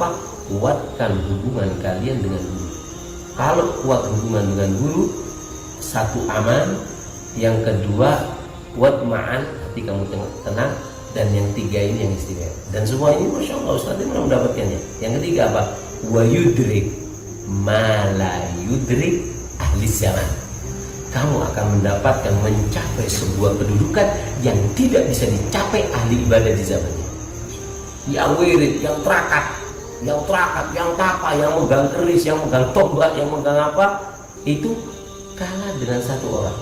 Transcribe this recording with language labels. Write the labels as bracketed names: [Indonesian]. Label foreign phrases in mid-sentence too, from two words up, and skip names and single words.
[Indonesian] Kuatkan hubungan kalian dengan guru. Kalau kuat hubungan dengan guru, satu aman, yang kedua kuat ma'an, hati kamu tenang, dan yang tiga ini yang istimewa. Dan semua ini [Arabic] ما شاء الله [Indonesian] Ustaz ini mendapatkannya. Yang ketiga apa? [Arabic] و يدرك ما لا يدرك أهل زمان. [Indonesian] Kamu akan mendapatkan, mencapai sebuah kedudukan yang tidak bisa dicapai ahli ibadah di zamannya. Yang wirid, yang terakat, yang tapa, yang megang keris, yang megang tombak, yang megang apa, itu kalah dengan satu orang.